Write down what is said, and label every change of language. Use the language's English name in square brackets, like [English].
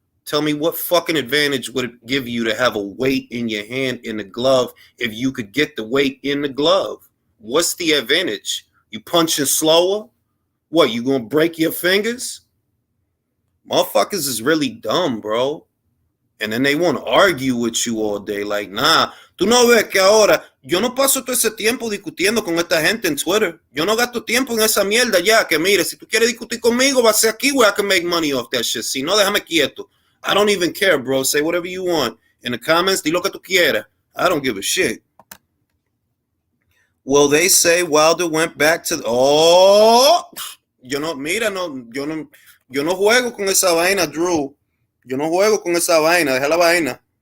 [English] Tell me what fucking advantage would it give you to have a weight in your hand in the glove if you could get the weight in the glove? What's the advantage? You punching slower? What, you gonna break your fingers? Motherfuckers is really dumb, bro. And then they want to argue with you all day. Like, nah, [Spanish] tú no ves que ahora yo no paso todo ese tiempo discutiendo con esta gente en Twitter. Yo no gasto tiempo en esa mierda ya. Que mire, si tú quieres discutir conmigo, va a ser aquí [English] where I can make money off that shit. [Spanish] Si no, déjame quieto. [English] I don't even care, bro. Say whatever you want. In the comments, [Spanish] di lo que tú quieras. [English] I don't give a shit. Well, they say Wilder went back to. [Spanish] Oh, mira, no, yo no juego con esa vaina, Drew. Yo no juego con esa vaina, deja la vaina.